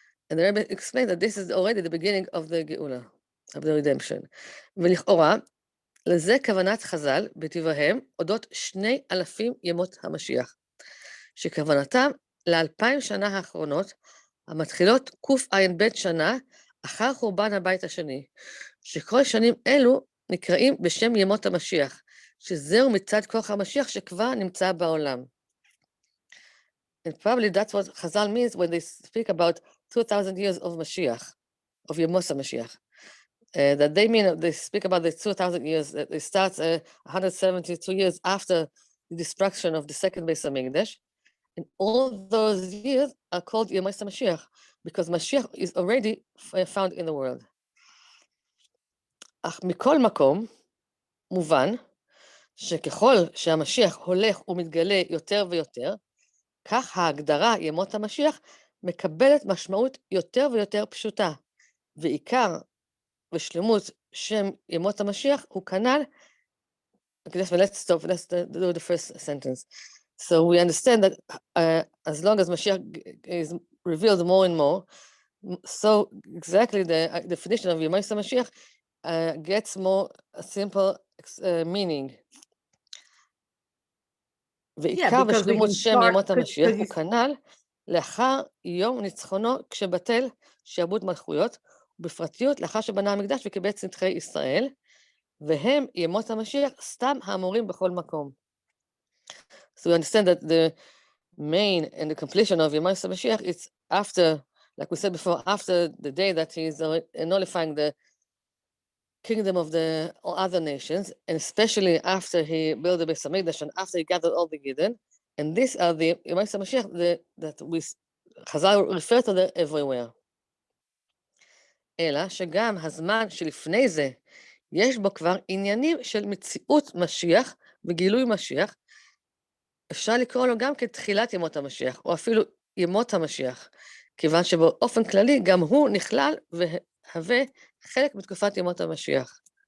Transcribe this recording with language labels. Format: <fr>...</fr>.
<en>And the Rebbe explained that this is already the beginning of the Geula, of the redemption.</en> <he>ולכאורה, לזה כוונת חז"ל בדבריהם אודות 2,000 ימות המשיח, שכוונתם ל2000 שנה האחרונות, המתחילות קע"ב שנה אחר חורבן הבית השני, שכל שנים אלו נקראים בשם ימות המשיח, שזהו מצד כוח המשיח שכבר נמצא בעולם.</he> <en>And probably that's what Chazal means when they speak about 2,000 years of Mashiach, of Yemos HaMashiach. That they mean, they speak about the 2,000 years, that it starts 172 years after the destruction of the second Beis Hamikdash, and all those years are called Yemos HaMashiach, because Mashiach is already found in the world.</en> <he>אך מכל מקום, מובן, שככל שהמשיח הולך ומתגלה יותר ויותר, כך ההגדרה ימות המשיח מקבלת משמעות יותר ויותר פשוטה, ועיקר ושלמות שם ימות המשיח הוא כנ"ל,</he> <en>let's do the first sentence. So we understand that as long as Mashiach is revealed more and more, so exactly the definition of Yemos HaMashiach gets more simple meaning.</en> <he>ועיקר ושלמות שם ימות המשיח הוא כנ"ל לאחר יום ניצחונו כשבטל שעבוד מלכויות, ובפרטיות לאחר שבנה המקדש וקיבץ נדחי ישראל, והם ימות המשיח סתם האמורים בכל מקום.</he> <en>So we understand that the main and the completion of Yemos HaMashiach is after, like we said before, after the day that he is nullifying the kingdom of the other nations, and especially after he built the Beis Hamikdash and after he gathered all the Yidden, and these are the Yemos HaMashiach that we Chazal refer to them everywhere.</en> <he>אלא שגם הזמן שלפני זה, יש בו כבר עניינים של מציאות משיח וגילוי משיח, אפשר לקרוא לו גם כתחילת ימות המשיח, או אפילו ימות המשיח, כיוון שבאופן כללי גם הוא נכלל והווה חלק מתקופת ימות המשיח.</he>